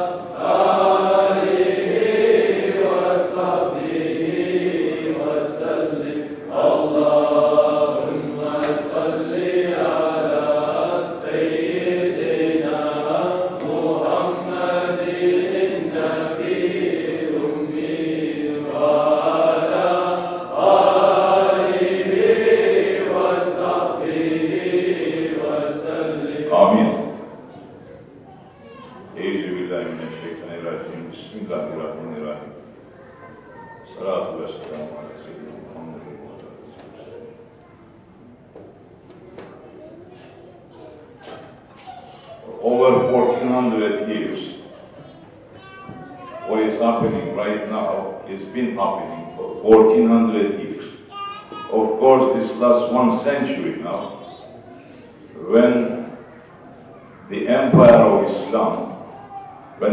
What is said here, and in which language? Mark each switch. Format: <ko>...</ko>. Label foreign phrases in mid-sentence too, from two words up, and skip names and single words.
<ar>آله وصحبه وسلم اللهم صل على سيدنا محمد النبي الأمي وعلى آله وصحبه وسلم آمين. أعوذ بالله من الشيطان الرجيم. بسم الله الرحمن الرحيم. الصلاة والسلام على سيدنا محمد وعلى رسوله.</ar> <en>Over 1400 years, what is happening right now has been happening for 1400 years. Of course, this last 1 century now, when the empire of Islam, when</en>